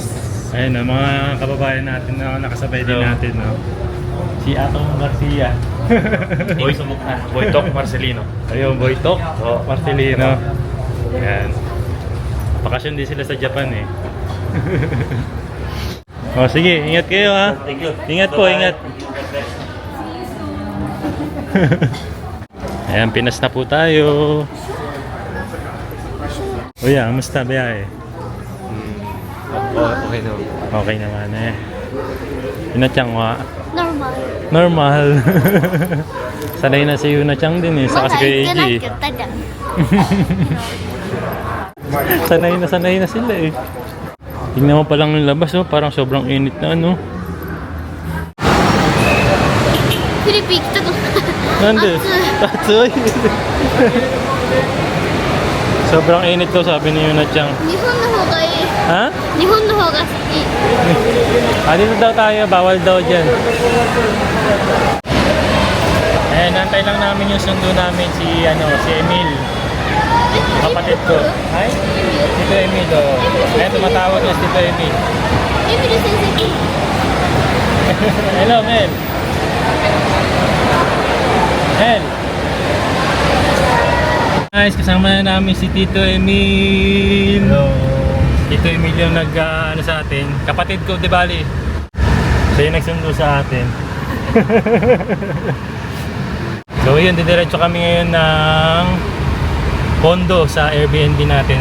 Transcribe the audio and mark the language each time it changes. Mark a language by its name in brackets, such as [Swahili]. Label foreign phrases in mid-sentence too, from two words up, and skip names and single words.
[Filipino] Ayun, no, mga kababayan natin na nakasabay din natin, no? Si Atong Garcia. Boy sa mukha. Boytok Marcelino. Ayun, Boytok. Marcelino. Ayan. Bakasyon din sila sa Japan, eh. O, sige, ingat kayo, ha? [English] Thank you. [Filipino] Ingat po, ingat. Ayan, Pinas na po tayo. Uy, kamusta biyahe? Okay na. Okay naman eh. Yunachang wa. Normal. Normal. Sanay na si Yunachang din eh. Saka si Kuya AJ. [Japanese] 言ったじゃん。 [Filipino] Sanay na sila eh. Tingnan mo pa lang yung labas, oh. Parang sobrang init na, ano. [Japanese] フィリピン行きたくない。 Nande? Tatsoy. [Filipino] Sobrang init to, sabi ni Yunachang. [Japanese] 日本の方がいい。 [Filipino] Ha? [Japanese] 日本の方が好き。 [Filipino] Ah, dito daw tayo. Bawal daw dyan. Eh, nantay lang namin yung sundo namin si Emil. Kapatid ko. Ay? Tito Emil, oh. Ayan, tumatawag niya si Tito Emil. [Japanese] エミル先生。 [Filipino] Hello, Mel. Mel. Guys, kasama na namin si Tito Emil. Hello. Tito Emil yung ano sa atin. Kapatid ko, di bali. Siya yung nagsundo sa atin. So yun, didiretso kami ngayon ng condo sa Airbnb natin.